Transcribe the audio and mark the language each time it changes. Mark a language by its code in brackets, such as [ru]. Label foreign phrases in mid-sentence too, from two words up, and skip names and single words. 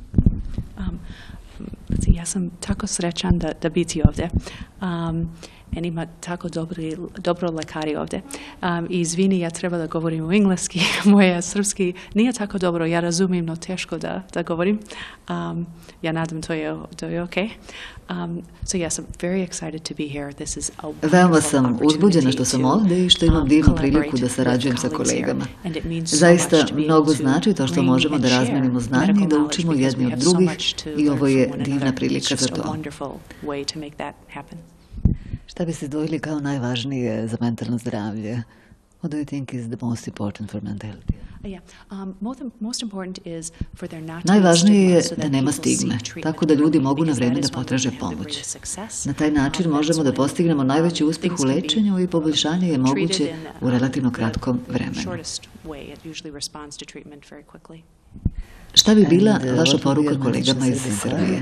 [sr] Ja sam tako srećan da biti ovdje. Ima tako dobro lekari ovdje. Izvini, ja treba da govorim u engleski. Moje srpski nije tako dobro. Ja razumijem, no teško da govorim. Ja nadam to je okay. [en] So yes, I'm very excited to be here. This is a [sr] Veoma sam uzbuđena što sam ovdje i što imam divnu priliku da sarađujem sa kolegama. Zaista mnogo znači to što možemo da razmenimo znanje i da učimo jedni od drugih i ovo je divna prilika za to. Šta bi se izdvojili kao najvažnije za mentalno zdravlje? [en] What do you think is the most important for mental health? [sr] Najvažnije je da nema stigme, tako da ljudi mogu na vreme da potraže pomoć. Na taj način možemo da postignemo najveći uspjeh u lečenju i poboljšanje je moguće u relativno kratkom vremenu. Šta bi bila vaša poruka kolegama iz Srbije?